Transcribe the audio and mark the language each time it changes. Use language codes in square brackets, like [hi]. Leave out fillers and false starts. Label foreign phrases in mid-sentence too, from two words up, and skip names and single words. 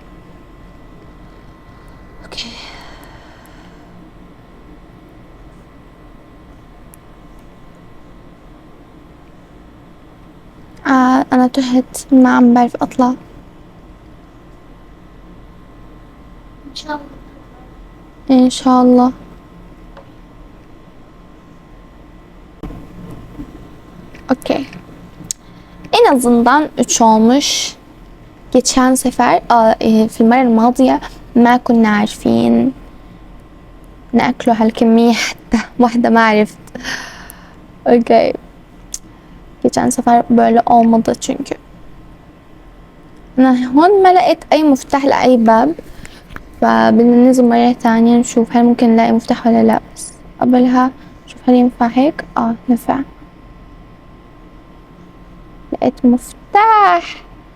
[ar] اوكي، انا تهت، ما عم بعرف اطلع. إن شاء الله. ان شاء الله. [tr] Okey. En azından 3 olmuş. Geçen sefer [ar] في المرة الماضية ما كنا عارفين ناكله هالكمية حتى واحدة ما عرفت. [tr] Okey. Geçen sefer böyle olmadı çünkü. [ar] أنا هون ما لقيت أي مفتاح لأي باب، فبدنا ننزل مرة ثانية نشوف هل ممكن نلاقي مفتاح ولا لا. بس قبلها شوف هل ينفع هيك. نفع. لقيت مفتاح.